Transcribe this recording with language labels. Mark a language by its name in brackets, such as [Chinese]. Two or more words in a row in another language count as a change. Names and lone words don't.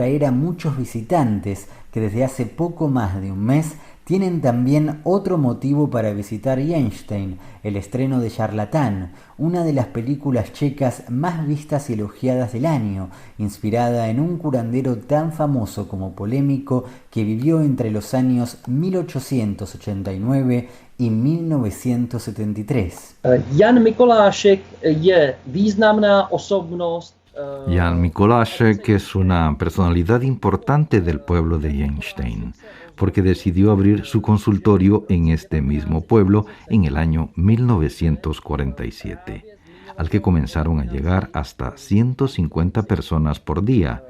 [Spanish] a muchos visitantes que desde hace poco más de un mes tienen también otro motivo para visitar Jennstein, el estreno de Charlatán, una de las películas checas más vistas y elogiadas del año, inspirada en un curandero tan famoso como polémico que vivió entre los años 1889 y 1973. [Czech] Jan Mikolášek je významná osobnost. [Spanish] Jan Mikolášek es una personalidad importante del pueblo de Jennstein, porque decidió abrir su consultorio en este mismo pueblo en el año 1947. al que comenzaron a llegar hasta 150 personas por día.